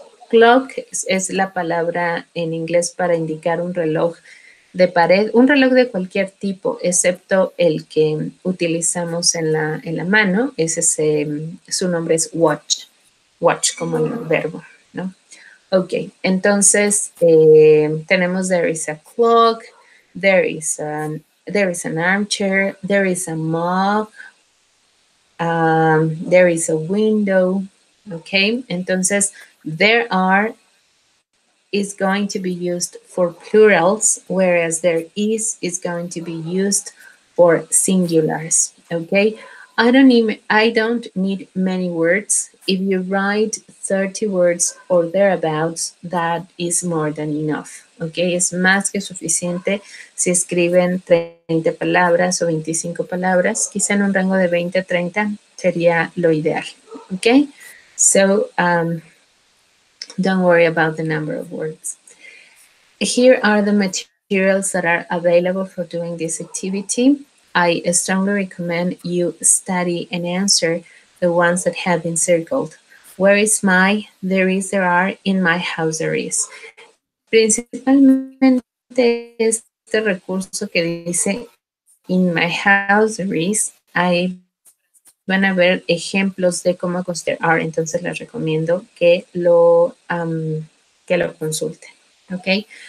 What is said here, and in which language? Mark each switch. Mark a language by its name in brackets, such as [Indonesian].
[Spanish] Clock es la palabra en inglés para indicar un reloj de pared, un reloj de cualquier tipo, excepto el que utilizamos en la mano, su nombre es watch como el verbo, ¿no? Ok, entonces tenemos [English] there is a clock, there is an armchair, there is a mug, there is a window, ok, entonces there are is going to be used for plurals, whereas there is going to be used for singulars, okay? I don't need many words. If you write 30 words or thereabouts, that is more than enough, okay? [Spanish] Es más que suficiente si escriben 30 palabras o 25 palabras, quizá en un rango de 20 a 30 sería lo ideal, okay? [English] So, don't worry about the number of words. Here are the materials that are available for doing this activity. I strongly recommend you study and answer the ones that have been circled. Where is my? There is, there are, in my house there is. [Spanish] Principalmente este recurso que dice [English] in my house there is, [Spanish] ahí van a ver ejemplos de cómo there are, entonces les recomiendo que lo consulten, ¿ok?